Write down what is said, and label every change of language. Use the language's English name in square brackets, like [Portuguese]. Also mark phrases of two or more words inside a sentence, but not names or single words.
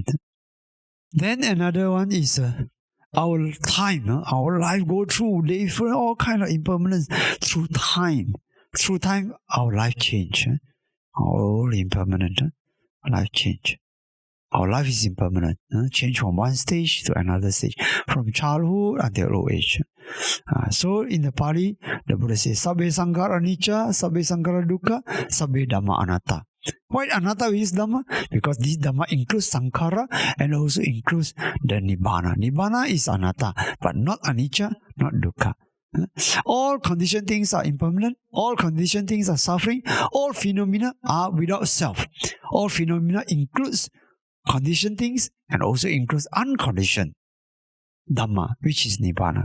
[English] Then another one is our time, our life go through different all kind of impermanence through time. Through time, our life change. All impermanent, life change. Our life is impermanent. Change from one stage to another stage, from childhood until old age. So in the Pali, the Buddha says, [Pali] Sabbe Sankhara Anicca, Sabbe Sankhara Dukkha, Sabbe Dhamma Anatta. [English] Why anatta is Dhamma? Because this Dhamma includes Sankhara and also includes the Nibbana. Nibbana is anatta, but not anicca, not dukkha. All conditioned things are impermanent. All conditioned things are suffering. All phenomena are without self. All phenomena includes conditioned things and also includes unconditioned Dhamma, which is Nibbana.